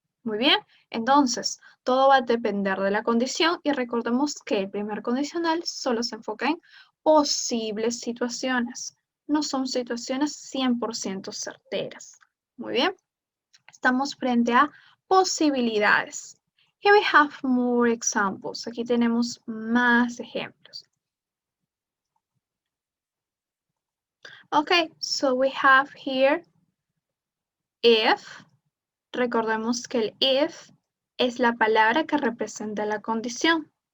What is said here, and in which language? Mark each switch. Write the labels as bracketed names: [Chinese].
[Spanish] Muy bien, entonces todo va a depender de la condición y recordemos que el primer condicional solo se enfoca en posibles situaciones, no son situaciones 100% certeras. Muy bien, estamos frente a posibilidades. [English] Here we have more examples. [Spanish] Aquí tenemos más ejemplos. [English] Okay, so we have here if. [Spanish] Recordemos que el if es la palabra que representa la condición.